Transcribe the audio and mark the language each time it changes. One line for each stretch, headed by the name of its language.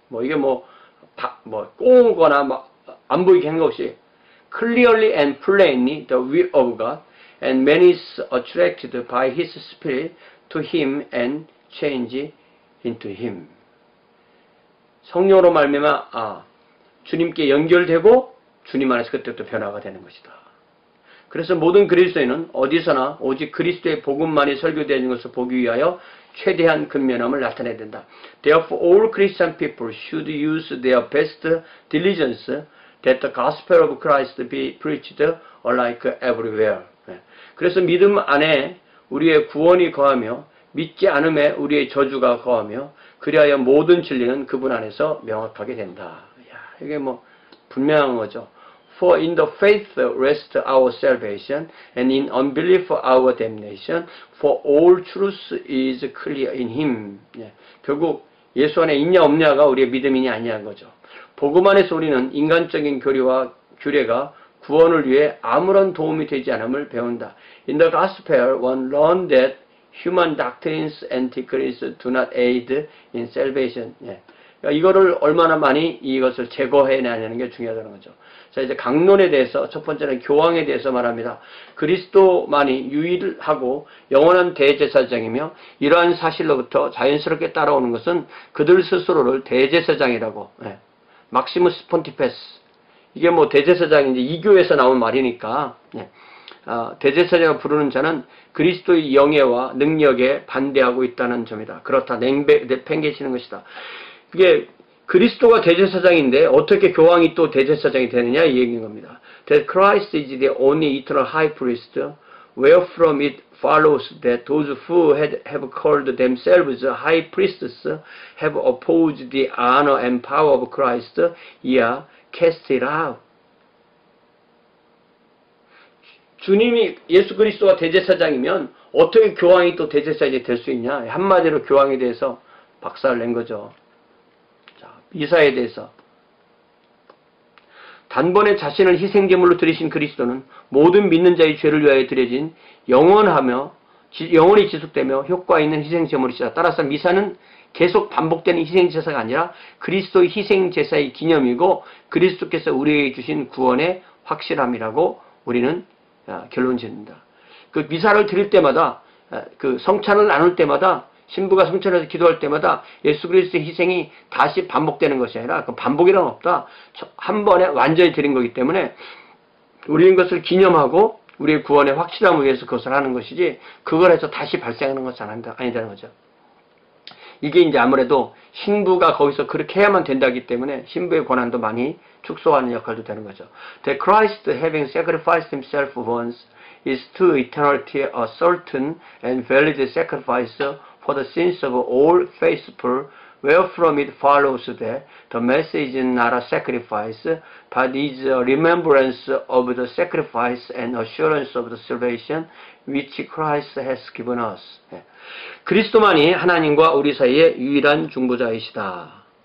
Korean: 뭐 이게 꼬거나 안 보이게 한 것 없이
English: clearly and plainly the will of God, and man is attracted by his spirit to him and change into him.
Korean: 성령으로 말미암아 주님께 연결되고 주님 안에서 그때부터 변화가 되는 것이다. 그래서 모든 그리스도인은 어디서나 오직 그리스도의 복음만이 설교되는 것을 보기 위하여 최대한 근면함을 나타내야 된다.
English: Therefore, all Christian people should use their best diligence that the gospel of Christ be preached alike everywhere.
Korean: 그래서 믿음 안에 우리의 구원이 거하며 믿지 않음에 우리의 저주가 거하며 그리하여 모든 진리는 그분 안에서 명확하게 된다. 이게 분명한 거죠.
English: For in the faith rests our salvation, and in unbelief our damnation. For all truth is clear in Him.
Korean: 결국 예수 안에 있냐 없냐가 우리의 믿음이냐 아니냐는 거죠. 복음 안에서 우리는 인간적인 교리와 규례가 구원을 위해 아무런 도움이 되지 않음을 배운다.
English: In the gospel, one learned that human doctrines and decrees do not aid in salvation.
Korean: 이거를 얼마나 많이 이것을 제거해내냐는 게 중요하다는 거죠. 자, 이제 강론에 대해서, 첫 번째는 교황에 대해서 말합니다. 그리스도만이 유일하고 영원한 대제사장이며 이러한 사실로부터 자연스럽게 따라오는 것은 그들 스스로를 대제사장이라고, 막시무스 폰티페스, 이게 대제사장인지 이교에서 나온 말이니까, 대제사장을 부르는 자는 그리스도의 영예와 능력에 반대하고 있다는 점이다. 그렇다, 내팽개치는 것이다. 그게 그리스도가 대제사장인데 어떻게 교황이 또 대제사장이 되느냐 이 얘기인 겁니다.
English: That Christ is the only eternal high priest, wherefrom it follows that those who have called themselves high priests have opposed the honor and power of Christ, cast it out.
Korean: 주님이 예수 그리스도가 대제사장이면 어떻게 교황이 또 대제사장이 될 수 있냐? 한마디로 교황에 대해서 박살을 낸 거죠. 자, 미사에 대해서. 단번에 자신을 희생제물로 드리신 그리스도는 모든 믿는 자의 죄를 위하여 드려진 영원히 지속되며 효과 있는 희생제물이시다. 따라서 미사는 계속 반복되는 희생제사가 아니라 그리스도의 희생제사의 기념이고 그리스도께서 우리에게 주신 구원의 확실함이라고 우리는 결론 짓는다. 그 미사를 드릴 때마다, 그 성찬을 나눌 때마다, 신부가 성찬에서 기도할 때마다 예수 그리스도의 희생이 다시 반복되는 것이 아니라 그 반복이란 없다. 한 번에 완전히 드린 거기 때문에 우리는 그것을 기념하고 우리의 구원의 확실함을 위해서 그것을 하는 것이지 그걸 해서 다시 발생하는 것은 아니다는 거죠. 이게 이제 아무래도 신부가 거기서 그렇게 해야만 된다기 때문에 신부의 권한도 많이 축소하는 역할도 되는 거죠.
English: The Christ having sacrificed himself once is to eternity a certain and valid sacrifice for the sins of all faithful, wherefrom it follows that the message is not a sacrifice, but is a remembrance of the sacrifice and assurance of the salvation which Christ has given us.
Korean: 그리스도만이 하나님과 우리 사이의 유일한 중보자이시다.